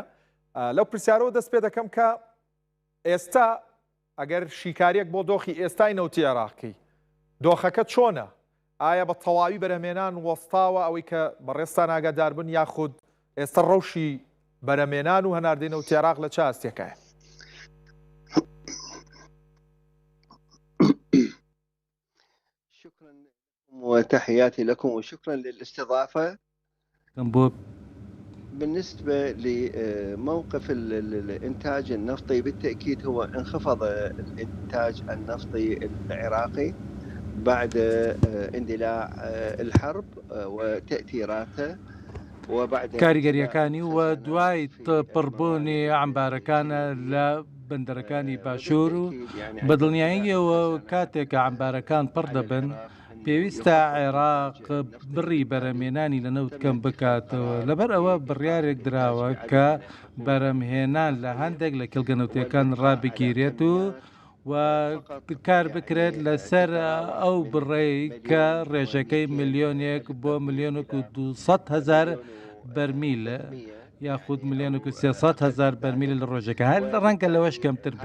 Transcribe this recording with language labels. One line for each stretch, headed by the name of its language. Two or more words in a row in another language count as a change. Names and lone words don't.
Central Kurdish: لەو پرسیارەوە دەست پێ دەکەم کە ئێستا ئەگەر شیکاریەک بۆ دۆخی ئێستای نەوتی عێراقی دۆخەکە چۆنە؟ ئایا بە تەواوی بەرهەمێنان وەستاوە ئەوەی کە بەڕێستان ئاگادار بن، یاخود ئێستا ڕەوشی بەرهەمێنان و هەناردەی نەوتی عێراق لە چ ئاستێکایە؟
Arabic: شكرا وتحياتي لكم وشكرا للاستضافة. بالنسبة لموقف الإنتاج النفطي، بالتأكيد هو انخفض الإنتاج النفطي العراقي بعد اندلاع الحرب وتأثيراته وبعد
Central Kurdish: کاریگەریەکانی و دوای پڕبوونی عەمبارەکانە لە بەندەرەکانی باشوور و بەدڵنیاییەوە کاتێک کە عەمبارەکان پڕ دەبن پێویستە عێراق بڕی بەرەمێنانی لە نەوت کەم بکاتەوە. لەبەر ئەوە بڕیارێک دراوە کە بەرەمهێنان لە هەندێک لە کێڵگەنەوتیەکان ڕابگیرێت و کار بکرێت لەسەر ئەو بڕێی کە ڕێژەکەی 1,000,000 بۆ 1,200,000 بەرمیل یاخود 1,300,000 بەرمیل لە ڕۆژەکە، هەر ڕەنگە لەوەش کەمتر بێت.